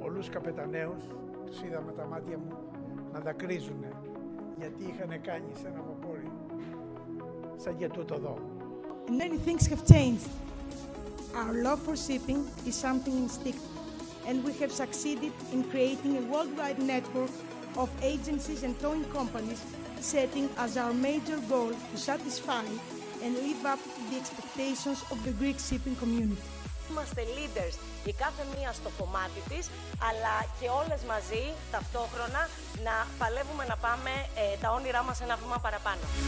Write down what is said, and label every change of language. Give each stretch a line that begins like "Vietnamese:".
Greek: Καπεταναίους, τους είδα με τα μάτια μου να δακρύζουνε, γιατί είχαν κάνει σε ένα βαπόρι σαν και τούτο εδώ.
English: Many things have changed. Our love for shipping is something instinctive, and we have succeeded in creating a worldwide network of agencies and towing companies, setting as our major goal to satisfy and live up to the expectations of the Greek shipping community.
Greek: Είμαστε leaders, η κάθε μία στο κομμάτι της, αλλά και όλες μαζί ταυτόχρονα να παλεύουμε να πάμε τα όνειρά μας ένα βήμα παραπάνω.